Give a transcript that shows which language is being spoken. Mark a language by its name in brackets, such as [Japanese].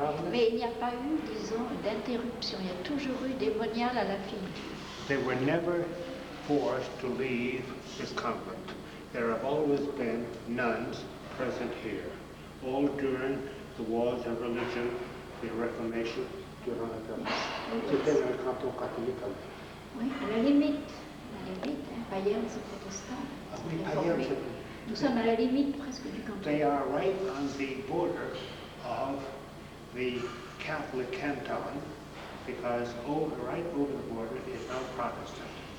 [French] Mais il n'y a pas eu, disons, d'interruption. Il y a toujours eu des moniales à la Fille-Dieu. [English] They were never forced to leave this convent. There have always been nuns present here, all during the wars of religion, the Reformation, [French] durant la C'était un canton catholique. Oui, à la limite, Payerne, c'est protestant. Oui, Payerne, Nous sommes à la limite presque du canton. [English] They are right on the border of the Catholic canton, because right over the border is now Protestant.